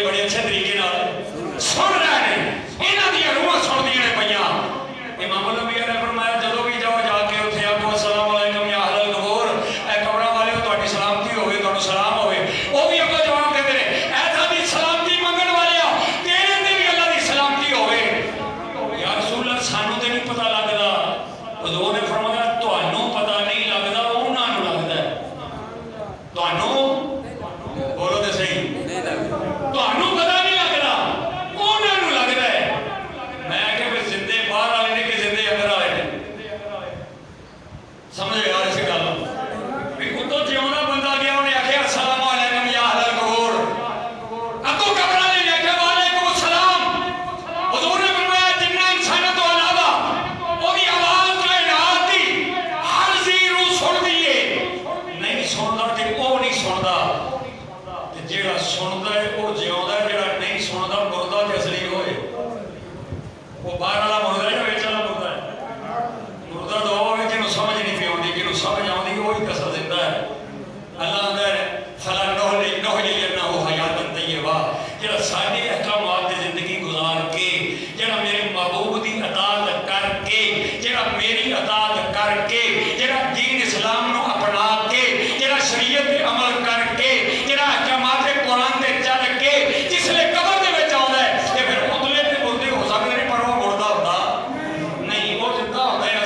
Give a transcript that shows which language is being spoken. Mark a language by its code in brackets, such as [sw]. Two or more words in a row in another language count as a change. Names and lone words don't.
[ur] اچھے طریقے سن رہے ہیں, [pa] ਇਨ੍ਹਾਂ ਦੀ ਰੂਹਾਂ ਸੁਣਦੀਆਂ ਨੇ ਪਈਆਂ। ਇਮਾਮ ਨਬੀ ਨੇ ਫ਼ਰਮਾਇਆ ਜਦੋਂ ਭੀ ਜਾਓ ਜਾ ਕੇ ਉੱਥੇ ਆਖੋ [ar] السلام عليكم يا أهل القبور, [pa] ਏ ਕਬਰਾਂ ਵਾਲੇ ਤੁਹਾਡੀ ਸਲਾਮਤੀ ਹੋਵੇ, ਤੁਹਾਨੂੰ ਸਲਾਮ ਹੋਵੇ। ਵੋ ਭੀ ਅਗੋਂ ਜਵਾਬ ਦੇਂਦੇ ਨੇ ਐ ਸਾਡੀ ਸਲਾਮਤੀ ਮੰਗਣ ਵਾਲਿਆ, ਤੇਰੇ ਤੇ ਭੀ ਅੱਲਾਹ ਦੀ ਸਲਾਮਤੀ ਹੋਵੇ। [ar] يا رسول الله [pa] ਸਾਨੂੰ ਤੇ ਨਹੀਂ ਪਤਾ ਲਗਦਾ। ਹਜ਼ੂਰ ਨੇ ਫ਼ਰਮਾਇਆ ਤੁਹਾਨੂੰ ਪਤਾ ਨਹੀਂ ਲਗਦਾ, ਉਨ੍ਹਾਂ ਨੂੰ ਲਗਦਾ ਹੈ। ਤੁਹਾਨੂੰ ਬੋਲੋ ਤੇ ਸਹੀ, ਤੁਹਾਨੂੰ ਪਤਾ ਨਹੀਂ ਲਗਦਾ, ਉਨ੍ਹਾਂ ਨੂੰ ਲਗਦਾ ਹੈ। ਮੈਂ ਕਿ ਫਿਰ ਜਿੰਦੇ ਬਾਹਰ ਵਾਲੇ ਨੇ ਕਿ ਜਿੰਦੇ ਅੰਦਰ ਵਾਲੇ ਨੇ, ਸਮਝੋ ਯਾਰ ਇਸ ਗੱਲ ਭੀ। ਉਤੋਂ ਜਿਉਂਦਾ ਬੰਦਾ ਗਿਆ, ਉਨ੍ਹੇਂ ਆਖਿਆ [ar] السلام عليكم يا أهل القبور, [pa] ਅਗੋਂ ਕਬਰਾਂ ਨੇ ਆਖਿਆ [ar] وعليكم السلام. [pa] ਹਜ਼ੂਰ ਨੇ ਫ਼ਰਮਾਇਆ ਜਿੰਨਾ ਇਨਸਾਨਾਂ ਤੋਂ ਅਲਾਵਾ ਓਦੀ ਆਵਾਜ਼ ਕਾਇਨਾਤ ਦੀ ਹਰ ਜ਼ੀ ਰੂਹ ਸੁਣਦੀ ਹੈ। ਨਹੀਂ ਸੁਣਦਾ ਤੇ ਓਹ ਨਹੀਂ ਸੁਣਦਾ, ਤੇ ਜਿਹੜਾ ਸੁਣਦਾ ਹੈ ਓਹ ਜਿਉਂਦਾ ਹੈ, ਜਿਹੜਾ ਨਹੀਂ ਸੁਣਦਾ ਮੁਰਦਾ ਤੇ ਅਸਲੀ ਹੋਏ। ਵੋ ਬਾਹਰ ਵਾਲਾ ਮੁਰਦਾ ਹੈ ਯਾ ਵਿਚ ਵਾਲਾ ਮੁਰਦਾ ਹੈ? ਮੁਰਦਾ ਤੋ ਵੋ ਹੈ ਜਿਨ੍ਹੋਂ ਸਮਝ ਨਹੀਂ ਪੀ ਆਤੀ, ਜਿਨ੍ਹੋਂ ਸਮਝ ਆਤੀ ਵੋ ਹੀ ਕਸਰ ਦਿੰਦਾ ਹੈ। ਅੱਲਾਹ ਅੰਦਰ [ar] فلا نحيينه حياة طيبة, [pa] ਜਿਹੜਾ ਸਾਡੇ ਅਹਿਕਾਮਾਤ ਦੀ ਜ਼ਿੰਦਗੀ ਗੁਜ਼ਾਰ ਕੇ, ਜਿਹੜਾ ਮੇਰੇ ਮਹਿਬੂਬ ਦੀ ਇਤਾਅਤ ਕਰਕੇ, ਜਿਹੜਾ ਮੇਰੀ ਇਤਾਅਤ ਕਰਕੇ, ਜਿਹੜਾ ਦੀਨ ਇਸਲਾਮ ਨੂੰ ਅਪਣਾ ਕੇ, ਜਿਹੜਾ ਸ਼ਰੀਅਤ ਪੇ ਅਮਲ ਕਰਕੇ, ਜਿਹੜਾ ਅਹਿਕਾਮਾਤ ਕੁਰਾਨ ਦੇ ਚੱਲ ਕੇ ਜਿਸਲੇ ਕਬਰ ਦੇ ਵਿਚ ਆਉਂਦਾ ਹੈ, ਤੇ ਫਿਰ ਉਤਲੇ ਤੇ ਮੁਰਦੇ ਹੋ ਸਕਦੇ ਨੇ, ਪਰ ਵੋ ਮੁਰਦਾ ਹੁੰਦਾ ਨਹੀਂ, ਵੋ ਜ਼ਿੰਦਾ ਹੁੰਦਾ ਹੈ।